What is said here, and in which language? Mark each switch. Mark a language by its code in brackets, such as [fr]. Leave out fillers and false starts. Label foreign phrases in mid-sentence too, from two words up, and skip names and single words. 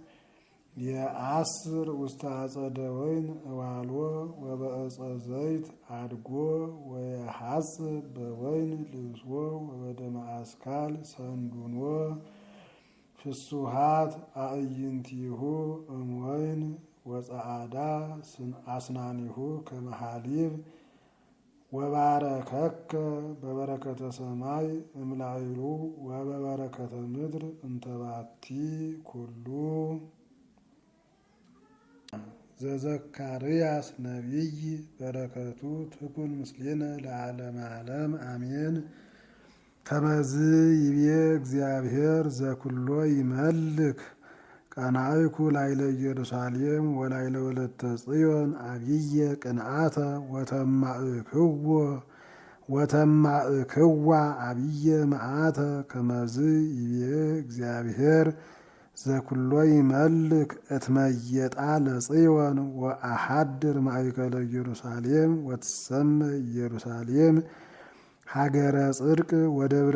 [gez] የአስር ውስተ አጸደ ወይን እዋልዎ ወበዕፀ ዘይት አድጎ ወየሐጽብ በወይን ልብስዎ ወበደመ አስካል ሰንዱኖ ፍሱሃት አዕይንቲሁ እምወይን ወጸዓዳ አስናኒሁ ከመ ሐሊብ ወባረከከ በበረከተ ሰማይ እምላይሉ ወበበረከተ ምድር እንተባቲ ኩሉ ዘዘካርያስ ነቢይ በረከቱ ትኩን ምስሌነ ለዓለመ ዓለም አሜን። ከመዝ ይቤ እግዚአብሔር ዘኩሎ ይመልክ ቀናይኩ ላይለ ኢየሩሳሌም ወላይለ ወለተ ጽዮን አብየ ቅንአተ ወተማእክዋ አብየ መዓተ ከመዝ ይቤ እግዚአብሔር ዘኩሎ ይመልክ እትመየጣ ለጽዮን ወአሐድር ማእከለ ኢየሩሳሌም ወትሰመይ ኢየሩሳሌም ሀገረ ጽድቅ ወደብረ